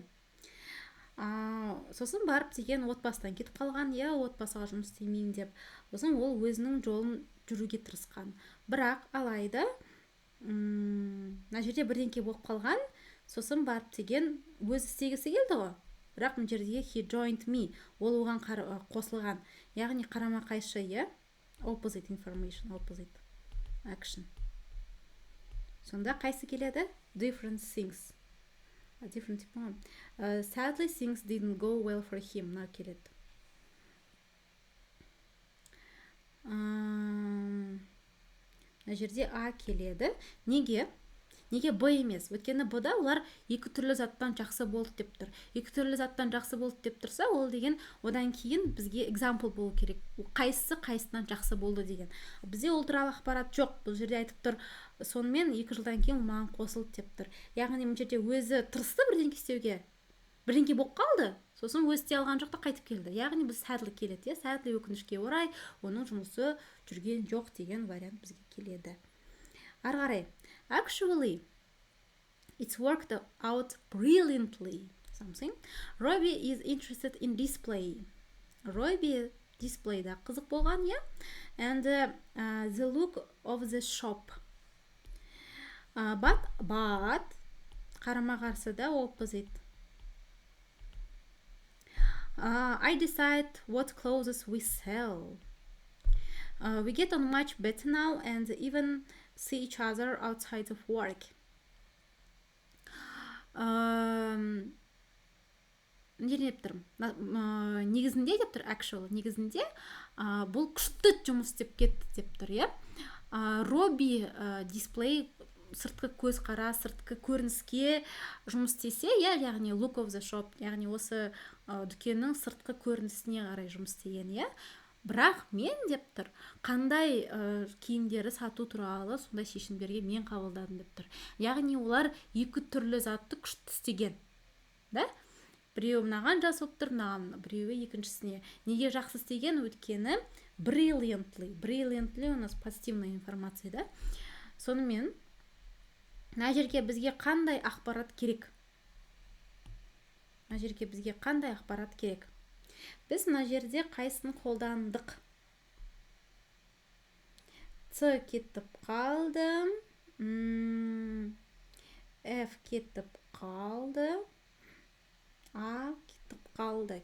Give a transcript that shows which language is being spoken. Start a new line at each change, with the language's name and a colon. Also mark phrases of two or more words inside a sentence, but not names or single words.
Kazakh: Сосын барып деген отбасынан кетіп қалған, иә, отбасыға жұмыс істемеймін деп. Сосын ол өзінің жолын жүруге тырысқан. Бірақ алайда, мына жерде бірдеңке болып қалған, сосын барып деген өзі істегісі келді ғой. Бірақ мына жерде
English: he joined me,
Kazakh: ол оған қосылған. Яғни қарама қайшы, иә,
English: opposite information, opposite action.
Kazakh: Сонда қайсы келеді?
English: Different things. Different
Russian: типа.
English: Sadly things didn't go well for him.
Kazakh: Мына келеді. Мына жерде А келеді. Неге? Неге Б емес? Өйткені Б-да олар екі түрлі заттан жақсы болды деп тұр. Екі түрлі заттан жақсы болды деп тұрса, ол деген одан кейін бізге example болу керек. Қайсысы қайсынан жақсы болды деген. Бізде ол туралы ақпарат жоқ. Бұл жерде айтып тұр, сонымен 2 жылдан кейін маған қосылды деп тұр. Яғни бұл жерде өзі тырысты бірдеңе істеуге. Бірдеңе болып қалды. Сосын өзі істей алған жоқ та қайтып келді. Яғни біз sadly келеді, sadly өкінішке орай оның жұмысы жүрген жоқ деген вариант бізге келеді. Ары қарай.
English: Actually, it's worked out brilliantly. Something. Robbie is interested in display.
Kazakh: Robbie displayда қызық болған, yeah?
English: And the look of the shop.
Kazakh: But қарама қарсыда opposite.
English: I decide what clothes we sell. We get on much better now and even see each other outside of work.
Kazakh: Не деп тұр? Негізінде деп тұр, actually. Негізінде бұл күшті жұмыс деп кетті деп тұр, иә? Робби дисплей сыртқы көз қара, сыртқы көрініске жұмыс істесе, яғни
English: look of the shop,
Kazakh: яғни осы дүкеннің сыртқы көрінісіне қарай жұмыс істеген, иә. Бірақ мен деп тұр, қандай киімдері сату туралы сондай шешімдерге мен қабылдадым деп тұр. Яғни олар екі түрлі затты күшті істеген, да? Біреуі мынаған жақсы болып тұр, біреуі екіншісіне. Неге жақсы істеген? Өйткені brilliantly
Russian: у нас позитивная информация,
Kazakh: да? Сонымен мына жерге бізге қандай ақпарат керек? Мына жерге бізге қандай ақпарат керек? Біз мына жерде қайсысын қолдандық? С кетіп қалды, F кетіп қалды, А кетіп қалды.